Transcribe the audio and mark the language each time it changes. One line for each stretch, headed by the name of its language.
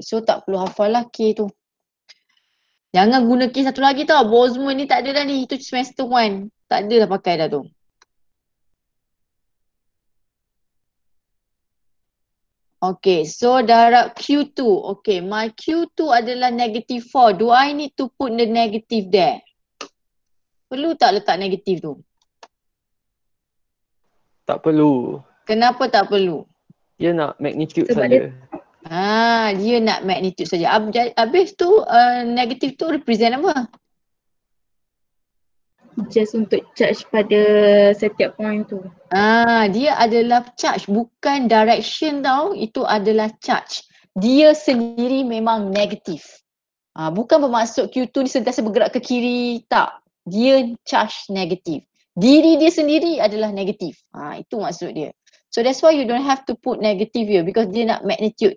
Malay: So tak perlu hafal lah K tu. Jangan guna K satu lagi tau. Boltzmann ni tak ada dah ni. Itu semester 1. Tak ada dah pakai dah tu. Okay, so darab Q2.
English: Okay, my Q2
Malay: adalah
English: negative 4. Do I need to put the negative there?
Malay: Perlu tak letak negatif tu? Tak perlu. Kenapa tak perlu? Dia nak magnitude Sebab saja. Dia nak magnitude saja. Habis tu negatif tu represent apa? Just untuk charge pada setiap point tu. Dia adalah charge, bukan direction tau. Itu adalah charge. Dia sendiri memang negatif. Bukan bermaksud Q2 ni sentiasa bergerak ke kiri. Tak. Dia charge negatif. Diri dia sendiri adalah negatif. Itu maksud dia.
English: So that's why you don't have to put negative here because
Malay: dia nak magnitude.